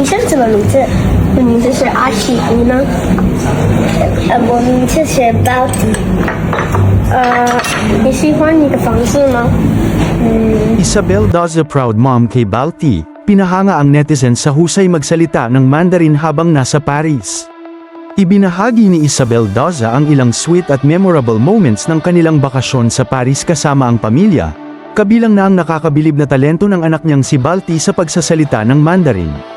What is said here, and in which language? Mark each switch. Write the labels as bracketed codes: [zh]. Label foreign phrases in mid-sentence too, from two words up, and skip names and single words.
[zh] 生什么名字？我名字是阿奇，你呢？我名字是包迪。你喜欢你的房子吗？ [tl] Isabel Daza [en] proud mom [tl] kay Balti, pinahanga ang netizens sa husay magsalita ng Mandarin habang nasa Paris. Ibinahagi ni Isabel Daza ang ilang sweet at [en] memorable moments [tl] ng kanilang bakasyon sa Paris kasama ang pamilya, kabilang na ang nakakabilib na talento ng anak niyang si Balti sa pagsasalita ng Mandarin.